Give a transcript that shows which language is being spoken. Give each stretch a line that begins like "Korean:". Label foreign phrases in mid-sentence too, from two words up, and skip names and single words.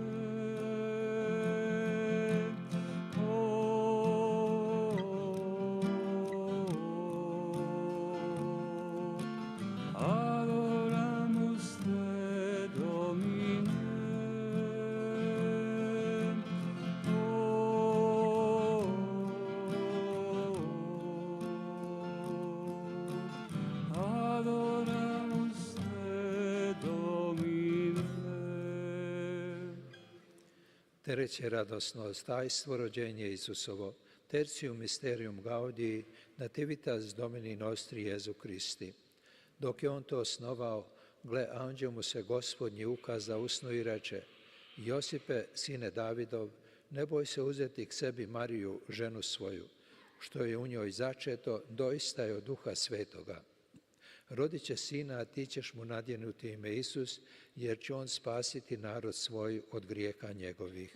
Latin: Adoramus te, Domine. Adoramus te, Domine.
Croatian: Treće radosno tajstvo rođenje Isusovo.
Latin: Tertium mysterium gaudii nativitas Domini nostri Jesu Christi.
Croatian: Dok je on to osnovao, gle, anđeo mu se Gospodnji ukaza u snu i reče: Josipe, sine Davidov, ne boj se uzeti k sebi Mariju, ženu svoju, što je u njoj začeto, doista je od Duha Svetoga. Rodit će sina, a ti ćeš mu nadjenuti ime Isus, jer će on spasiti narod svoj od grijeha njegovih.